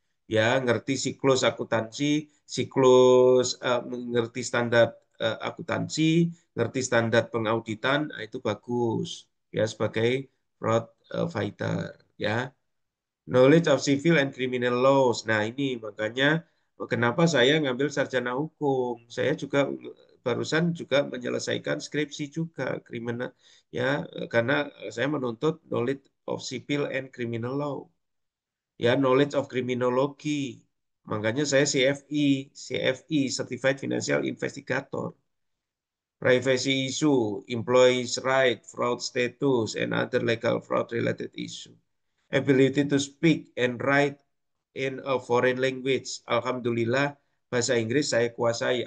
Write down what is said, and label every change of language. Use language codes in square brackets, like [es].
[id] Ya, ngerti siklus akuntansi, siklus mengerti standar akuntansi, ngerti standar pengauditan, nah, itu bagus. Ya, sebagai fraud fighter. [en] Ya, knowledge of civil and criminal laws. [id] Nah, ini makanya kenapa saya ngambil sarjana hukum. Saya juga barusan juga menyelesaikan skripsi juga kriminal ya karena saya menuntut [en] knowledge of civil and criminal law. Ya, knowledge of criminology. [id] Makanya saya [en] CFI, Certified Financial Investigator. Privacy issue, employees' right, fraud status, and other legal fraud-related issue. Ability to speak and write in a foreign language. [id] Alhamdulillah, bahasa Inggris saya kuasai.